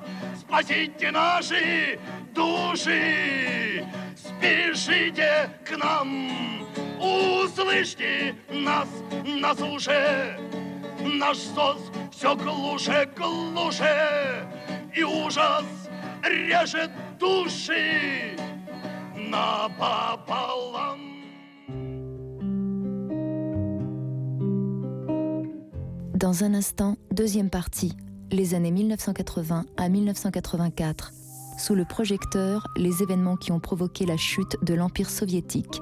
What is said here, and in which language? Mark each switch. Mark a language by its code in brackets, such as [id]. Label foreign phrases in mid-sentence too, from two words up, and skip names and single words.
[ru] Спасите наши души, спешите к нам, услышьте нас на суше. Наш сос все глуше, глуше, и ужас режет души напополам. [fr] Dans un instant, deuxième partie, les années 1980 à 1984. Sous le projecteur, les événements qui ont provoqué la chute de l'Empire soviétique.